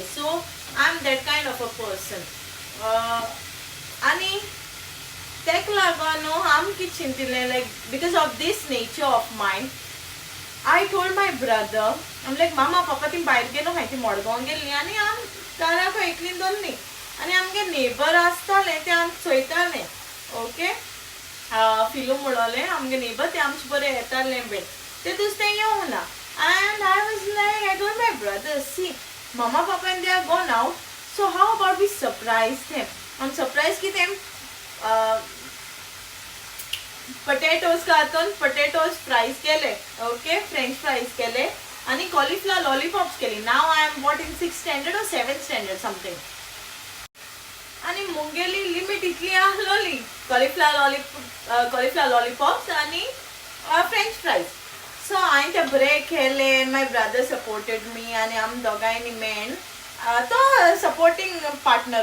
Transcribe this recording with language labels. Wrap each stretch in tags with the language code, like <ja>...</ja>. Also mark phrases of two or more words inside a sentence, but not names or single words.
<en>So I am that kind of a person.</en> <kok>आनी तेक लागून हांव कितें चिंतिल्लें</kok> <en>like because of this nature of mind I told my brother</en> <kok>आम लायक मामा पापा ती भायर गेलो हांवें ती मडगांव गेल्ली आनी हांव घरा एकलीन दवरली आनी आमगे नेबर आसताले ते आमकां चोयताले. ओके, फिलू म्हणलोलें आमगे नेबर ते आमचे बरें येताले बे ते दुसरें येवना.</kok> <en>And I was like I told my brother see mama papa they are gone out so how about we surprise them.</en> <kok>आनी सरप्राइज कितें पोटॅटोज कातून</kok> <en>potatoes fries</en> <kok>केले. ओके,</kok> <en>French fries</en> <kok>केले आनी</kok> <en>cauliflower lollipops</en> <kok>केली.</kok> <en>now I am what in 6th standard or 7th standard समथिंग.</en> <kok>आनी मुंगेली लिमिट इतली आहलोली</kok> <en>cauliflower lollipops</en> <kok>आनी</kok> <en>French fries.</en> <kok>सो हांवें ते बरे केले.</kok> <en>my brother supported me</en> <kok>आनी आम दोगांयनी मेळून तो</kok> <en>supporting partner.</en>